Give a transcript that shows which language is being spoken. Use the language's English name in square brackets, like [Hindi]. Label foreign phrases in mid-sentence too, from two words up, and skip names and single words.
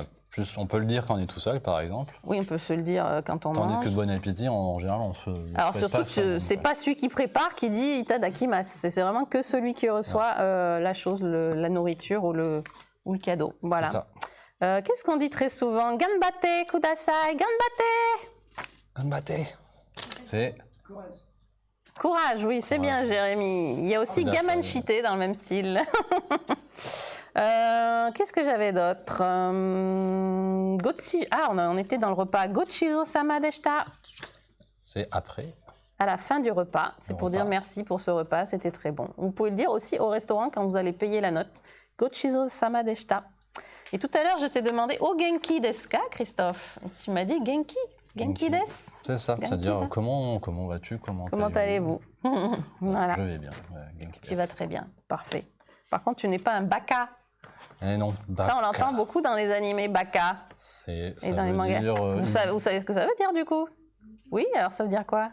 [French] Plus, on peut le dire quand on est tout seul, par exemple. Oui, on peut se le dire quand on mange. Tandis que bon appétit, en général, on se. Alors surtout, c'est pas celui qui prépare qui dit itadakimasu. C'est vraiment que celui qui reçoit la chose, la nourriture ou le cadeau. Voilà. C'est ça. Qu'est-ce qu'on dit très souvent? [Japanese] 頑張ってください、頑張って. [French] Ganbatte. C'est courage, oui, c'est bien, Jérémy. Il y a aussi gamanshite dans le même style. Qu'est-ce que j'avais d'autre? On était dans le repas. [Japanese] ご馳走様でした. [French] C'est après. à la fin du repas. C'est pour dire merci pour ce repas, c'était très bon. Vous pouvez le dire aussi au restaurant quand vous allez payer la note. [Japanese] ご馳走様でした. [French] Et tout à l'heure, je t'ai demandé « [Japanese] 元気ですか ?» [French] Christophe. Et tu m'as dit « Genki ». [Japanese] 元気です. [French] C'est ça, c'est-à-dire comment vas-tu, comment allez-vous. Voilà. Je vais bien. Genki tu vas très bien, parfait. Par contre, tu n'es pas un baka. Eh non, baka. Ça, on l'entend beaucoup dans les animés baka. Et dans les mangas. Vous savez ce que ça veut dire du coup? Oui, alors ça veut dire quoi?